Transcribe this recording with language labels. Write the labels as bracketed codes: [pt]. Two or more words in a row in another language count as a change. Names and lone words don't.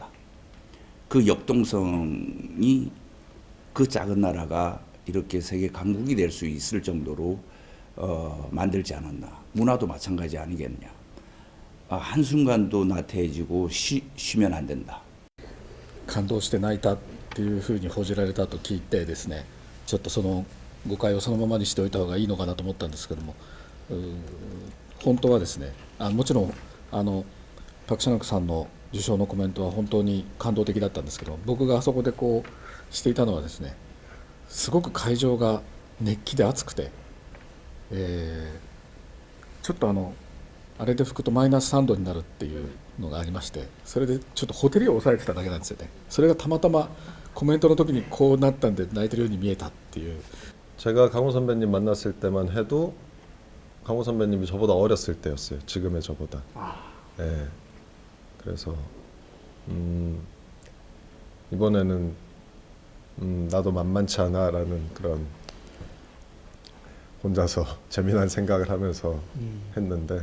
[ko] 그 역동성이 그 작은 나라가 이렇게 세계 강국이 될 수 있을 정도로 만들지 않았나. 문화도 마찬가지 아니겠느냐. 한순간도 나태해지고 쉬면 안 된다. [ja] 感動して泣いたっていうふうに報じられたと聞いてですね、ちょっとその誤解をそのままにしておいた方がいいのかなと思ったんですけども、本当はですね、もちろんパク・チャヌクさんの受賞のコメントは本当に感動的だったんですけど、僕があそこでこうしていたのはですね、すごく会場が熱気で熱くて、ちょっとあれで吹くとマイナス3度になるっていうのがありまして、それでちょっとほてりを抑えてただけなんですよね。それがたまたまコメントの時にこうなったんで泣いてるように見えたっていう。 [ko] 제가 강호 선배님 만났을 때만 해도 강호 선배님이 저보다 어렸을 때였어요. 지금의 저보다. 네. 그래서 이번에는 나도 만만치 않아라는 그런 혼자서 재미난 생각을 하면서 했는데